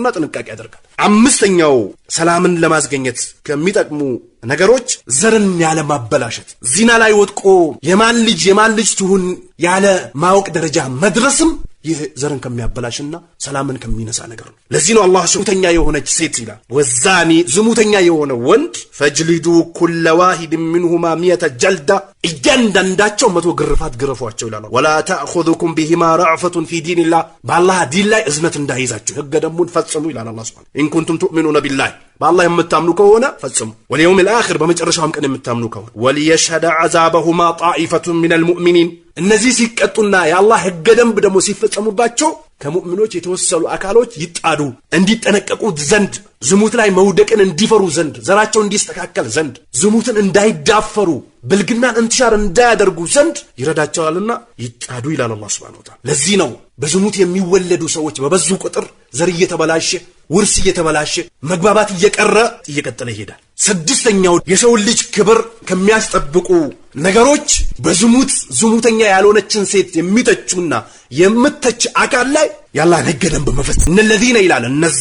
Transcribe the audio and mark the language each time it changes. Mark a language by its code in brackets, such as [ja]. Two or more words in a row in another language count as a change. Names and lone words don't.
[am] ጥንቃቄ ያደርጋል አምስተኛው ሰላምን ለማስገኘት ከሚጠቅሙ ነገሮች ዘርን ያለ ማበላሸት ዚና ላይ ወድቆ የማን ልጅ ትሁን ያለ ማወቅ ደረጃ መድረስም ይህ ዘርን ከሚያበላሽና ሰላምን ከሚነሳ ነገር ነው ለዚህ ነው አላህ ዝሙተኛ የሆነች ሴት ይላል ወዛኒ ዝሙተኛ የሆነ ወንድ [ar] فاجلدوا كل واحد منهما [am] 100 ጀልዳ እያንዳንዳቸው 100 ግርፋት ግረፏቸው ይላል [ar] ولا تأخذكم بهما رأفة في دين الله [am] በአላህ ዲን ላይ እዝነት እንዳይዛችሁ ህገ ደሙን ፈጽሙ ይላል አላህ Subhanahu [ar] إن كنتم تؤمنون بالله بالله [am] የምታምኑ ከሆነ ፈጽሙ [ar] واليوم الآخر [am] በመጨረሻውም ቀን የምታምኑ ከሆነ [ar] وليشهد عذابهما طائفة من المؤمنين [am] እነዚህ ሲቀጡና የአላህ ህገ ደንብ ደግሞ ሲፈጸሙባቸው ከሙእሚኖች የተወሰሉ አካሎች ይጣዱ እንዲጠነቀቁ ዘንድ ዝሙት ላይ መውደቅን እንዲፈሩ ዘንድ ዘራቸው እንዲስተካከል ዘንድ ዝሙትን እንዳይዳፈሩ ብልግናን እንትሻር እንዳያደርጉ ዘንድ ይረዳቸዋልና ይጣዱ ይላል አላህ [ar] سبحانه وتعالى። [am] ለዚህ ነው በዝሙት የሚወለዱ ሰዎች በበዙ ቁጥር ዘር እየተበላሸ ውርስ እየተበላሸ መግባባት እየቀረ እየቀጠለ ይሄዳል። ስድስተኛው የሰው ልጅ ክብር ከሚያስጠብቁ ነገሮች በዝሙት ዝሙተኛ ያልሆነችን ሴት የሚተቹና የምተች አካል ላይ ያላህ ነገደን በመፈጸም እነለዚነ ይላል እነዛ